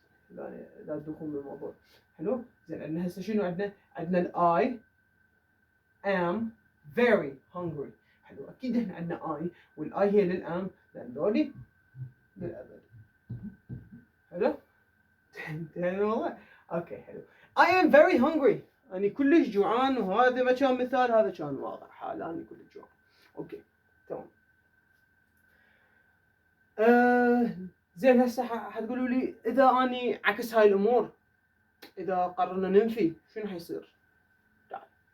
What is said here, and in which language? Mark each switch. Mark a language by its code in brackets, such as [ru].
[ar] لا تدخلون بالموضوع. حلو زين، عندنا هسه شنو عندنا الاي [en] am very hungry. [ar] حلو، اكيد احنا عندنا اي والاي هي للام لان ذولي للابد. حلو انتهينا الموضوع. اوكي حلو، [en] I am very hungry. [ar] أنا كلش جوعان، وهذا ما كان مثال، هذا كان واقع حال أنا كلش جوعان. اوكي تمام. زين، هسه حتقولوا لي اذا اني عكس هاي الامور، اذا قررنا ننفي شنو حيصير؟ تعال.